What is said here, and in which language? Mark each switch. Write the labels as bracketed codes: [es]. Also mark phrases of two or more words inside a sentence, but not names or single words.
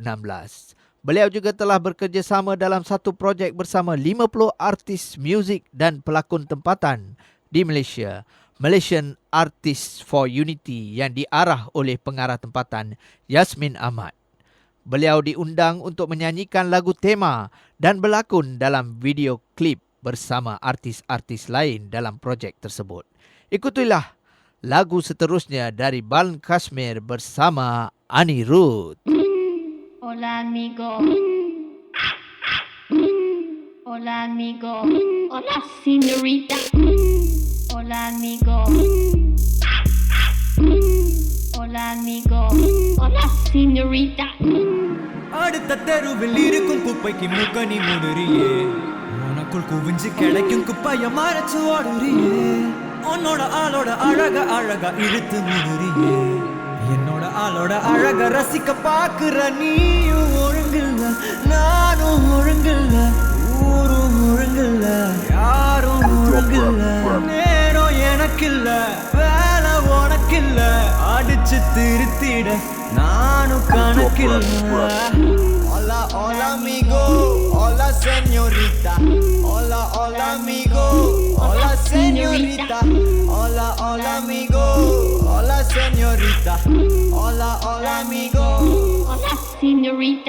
[ms] Beliau juga telah bekerjasama dalam satu projek bersama 50 artis muzik dan pelakon tempatan di Malaysia, Malaysian Artists for Unity, yang diarah oleh pengarah tempatan Yasmin Ahmad. Beliau diundang untuk menyanyikan lagu tema dan berlakon dalam video klip bersama artis-artis lain dalam projek tersebut. Ikutilah lagu seterusnya dari Balan Kashmir bersama Anirudh. [es] Hola amigo. Hola amigo. Hola señorita. Hola amigo. Hola amigo. Hola señorita. [ta] அடுத்த தெருவில் இருக்கும் குப்பைக்கு முக்கணி முடுறியே, உனக்குள் குவிஞ்சு கிடைக்கும் குப்பைய மறைச்சு ஓடுறியே, உன்னோட ஆளோட அழகா இழுத்து முடுறியே, என்னோட ஆளோட அழக ரசிக்க பாக்குற நீயும் ஒழுங்கில்ல, நானும் ஒழுங்கில்ல, ஊரும் ஒழுங்கில்ல, யாரும் ஒழுங்கில்ல, நேரம் எனக்கில்ல, வேலை உனக்கில்ல, அடிச்சு திருத்திட நானும் கணக்கில்ல. [es] Hola, hola amigo, hola señorita, hola, hola amigo, hola señorita, hola, hola amigo, hola señorita, hola, hola amigo, Hola señorita.